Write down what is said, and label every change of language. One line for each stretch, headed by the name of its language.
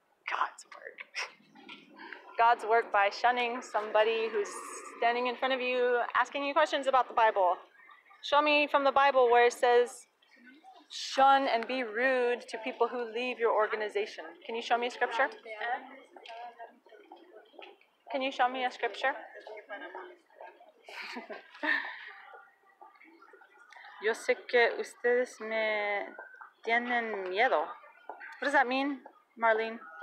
English: God's work. God's work by shunning somebody who's standing in front of you, asking you questions about the Bible. Show me from the Bible where it says, shun and be rude to people who leave your organization. Can you show me a scripture? Can you show me a scripture?
Spanish: Yo sé que ustedes me tienen miedo.
English: What does that mean, Marlene?